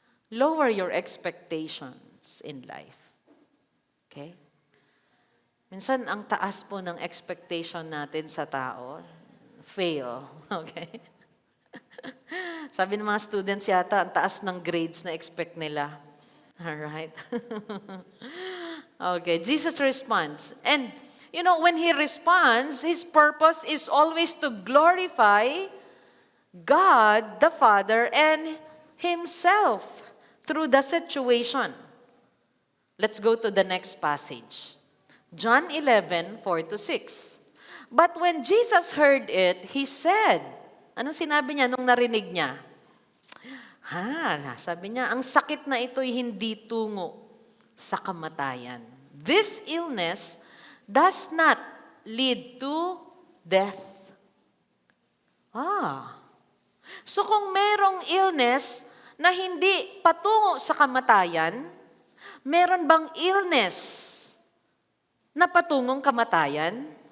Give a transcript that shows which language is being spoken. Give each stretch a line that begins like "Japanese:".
English: Lower your expectations in life. Okay?
Filipino: Minsan, ang taas po ng expectation natin sa tao, fail. Okay? Sabi ng mga students yata, ang taas ng grades na expect nila.
English: Alright? Okay, Jesus responds. And, you know, when He responds, His purpose is always to glorify God, the Father, and Himself through the situation. Let's go to the next passage. John 11:4-6. But when Jesus heard it, He said,
Filipino: anong sinabi niya nung narinig niya? Sabi niya, ang sakit na ito'y hindi tungo sa kamatayan.
English: This illness does not lead to death.
Filipino: So kung merong illness na hindi patungo sa kamatayan, meron bang illness na patungong kamatayan?